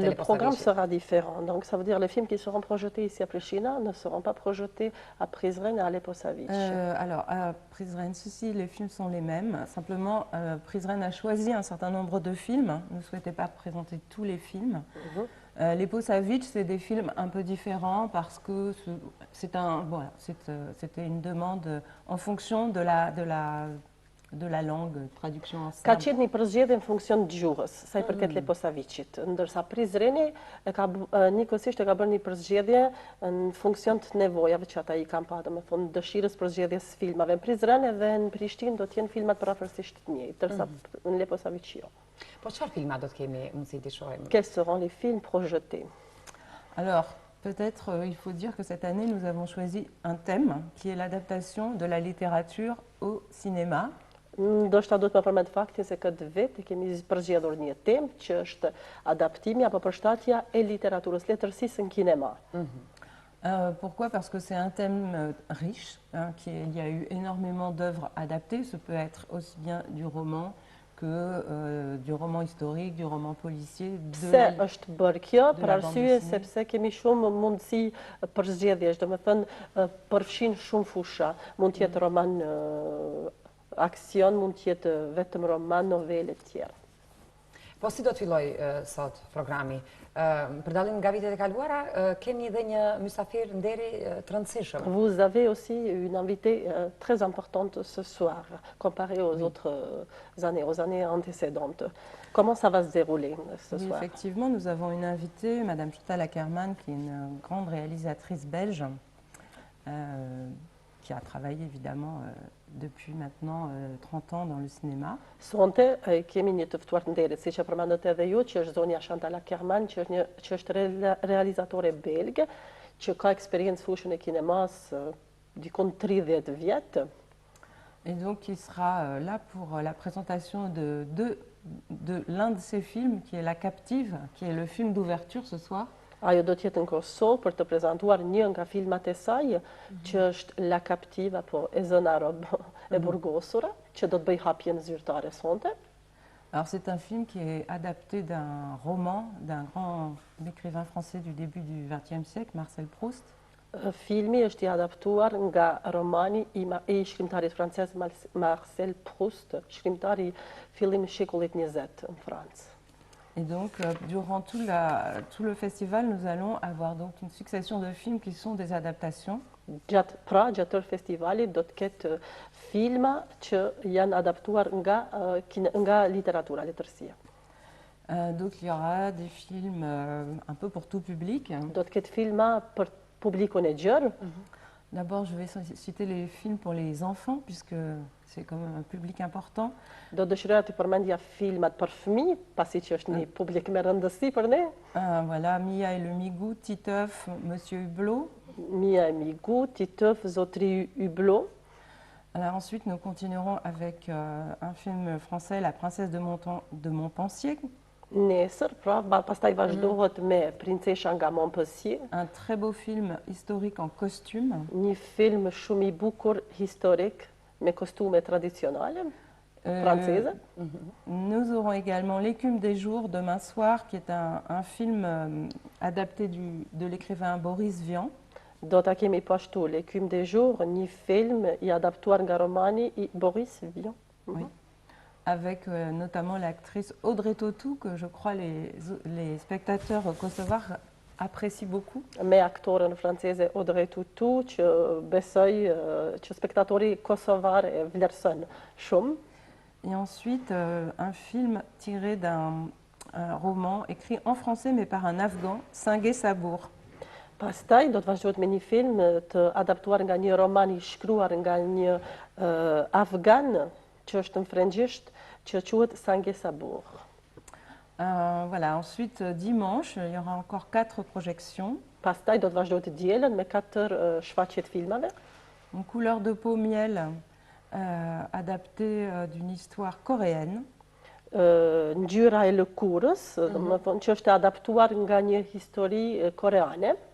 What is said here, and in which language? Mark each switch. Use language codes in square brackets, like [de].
[fr] Le programme [sq] Leposavićit. [fr] sera différent. Donc ça veut dire les films qui seront projetés ici à Pristina ne seront pas projetés à Prizren et à Leposavić. Alors, à Prizren, les films sont les mêmes. Simplement, Prizren a choisi un certain nombre de films. Ne souhaitait pas présenter tous les films. Leposavić, c'est des films un peu différents parce que c'était une demande en fonction de la langue, traduction en [sq] Ka [fr] serbe. [sq] qenë një përzgjedhje në funksion të gjuhës, sa i përket Leposavićit, ndërsa Prizreni njëkohësisht e ka bërë një përzgjedhje në funksion të nevojave që ata i kanë pa, domethënë dëshirës përzgjedhjes filmave. Në Prizren dhe në Prishtinë do të jenë filmat parafërsisht të njëjtë, ndërsa në Leposavić jo. Po çfarë filma do të kemi mundësi të shohim? [fr] Quels seront les films projetés? Alors, peut-être il faut dire que cette année, nous avons choisi un thème qui est l'adaptation de la littérature au cinéma. [sq] Ndoshta do të më përmend faktin se këtë vit kemi përzgjedhur një temë që është adaptimi apo përshtatja e literaturës, letërsisë në kinema. [fr] Pourquoi? Parce que c'est un thème riche, il y a eu énormément d'œuvres adaptées. Ce peut être aussi bien du roman que du roman historique, du roman policier. [sq] Pse është bërë kjo? Për arsye sepse kemi shumë mundësi përzgjedhjesh, domethënë përfshin shumë fusha. Mund të jetë roman aksion, mund të jetë vetëm roman, novele të tjera. Po si do të filloj sot programi? Për dallim nga vitet e kaluara, keni edhe një mysafir nderi të rëndësishëm. [fr] Vous avez aussi une invitée très importante ce soir, comparée aux autres années, aux années antécédentes. Comment ça va se dérouler ce soir? Effectivement, nous avons une invitée, Madame Chantal Akerman, qui est une grande réalisatrice belge, qui a travaillé évidemment depuis maintenant 30 ans dans le cinéma. [sq] Sonte kemi një të ftuar të nderit, siç e përmendët edhe ju, që është zonja Chantal Akerman, që është realizatore belge, që ka eksperiencë fushën e kinemas dikon 30 vjet. [fr] Et donc, il sera là pour la présentation de l'un de ses films, qui est La Captive, qui est le film d'ouverture ce soir. [sq] Ajo do të jetë në Kosovë për të prezantuar një nga filmat e saj, që është La Captive, apo E zëna rob e burgosura, që do të bëj hapjen zyrtare sonte. [fr] Alors, c'est un film qui est adapté d'un roman d'un grand écrivain français du début du XXe siècle, Marcel Proust. [sq] Filmi është i adaptuar nga romani i shkrimtarit francez Marcel Proust, shkrimtari fillim shekullit 20 në Francë. [fr] Et donc, durant tout le festival, nous allons avoir donc une succession de films qui sont des adaptations. [sq] Gjatë tërë festivalit do të ketë filma që janë adaptuar nga literatura, letërsia. [fr] Donc, il y aura des films un peu pour tout public. [sq] Do të ketë filma për publikun e gjerë. [fr] D'abord, je vais citer les films pour les enfants, puisque c'est quand même un public important. [sq] Do dëshiroja të përmendja filmat për fëmijë, pasi që është një publik me rëndësi për ne. [fr] Voilà, Mia et le Migou, Titeuf, Monsieur Hublot. [sq] Mia et Migou, Titeuf, Zotri Hublot. [fr] Alors ensuite, nous continuerons avec un film français, La Princesse de Montpensier. [sq] Nesër, pra, pastaj vazhdohet me Princesha nga Montpensier. [fr] Un très beau film historique en costume. [sq] Një film shumë i bukur historik me kostume tradicionale franceze. [fr] Nous aurons également L'écume des jours demain soir, qui est un film adapté de l'écrivain Boris Vian. [sq] Do ta kemi pashtu L'écume des jours, një film i adaptuar nga romani i Boris Vian. [fr] Oui. Avec notamment l'actrice Audrey Tautou, que je crois les spectateurs kosovars apprécient beaucoup. [sq] Me aktorën franceze Audrey Tautou, që besoj që spektatori kosovar e vlerëson shumë. [fr] Et ensuite, un film tiré d'un roman écrit en français, mais par un Afghan, Singé Sabour. [sq] Pastaj do të vazhdohet me një film të adaptuar nga një roman i shkruar nga një afgan, që është në frëngjisht, që quhet Singé Sabour. [fr] Voilà, ensuite, dimanche, il y aura encore 4 projections. [sq] Pastaj do të vazhdohet dielën me 4 shfaqje të filmave. [fr] Une Couleur de peau miel, adapté d'une histoire coréenne. [sq] Ngjyra e lëkurës, më thonë që është adaptuar nga një histori koreane.